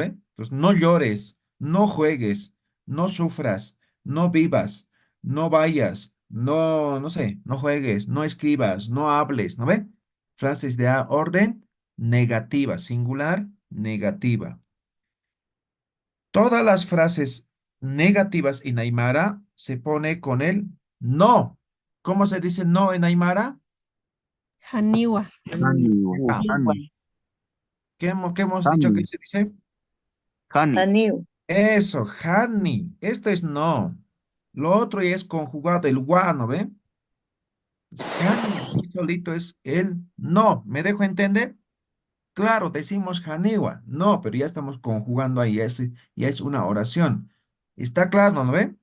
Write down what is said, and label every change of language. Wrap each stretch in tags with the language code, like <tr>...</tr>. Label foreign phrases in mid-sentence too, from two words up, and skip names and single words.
<es>Entonces, no llores, no juegues, no sufras, no vivas, no vayas, no sé, no juegues, no escribas, no hables, ¿no ve? Frases de orden negativa, singular, negativa. Todas las frases negativas en Aymara se pone con el no. ¿Cómo se dice no en Aymara?</es> <ay>Haniwa. Hani, Ah, hani,</ay> <es>¿qué hemos dicho que</es> <ay>hani,</ay> <es>se dice?</es> <ay>hani. Aniu,</ay> <es>Eso, honey. Esto es no. Lo otro ya es conjugado, el guano, ¿ve? Honey, así solito es el no. ¿Me dejo entender? Claro, decimos haniwa. No, pero ya estamos conjugando ahí. Ya es una oración. ¿Está claro, no ve?</es>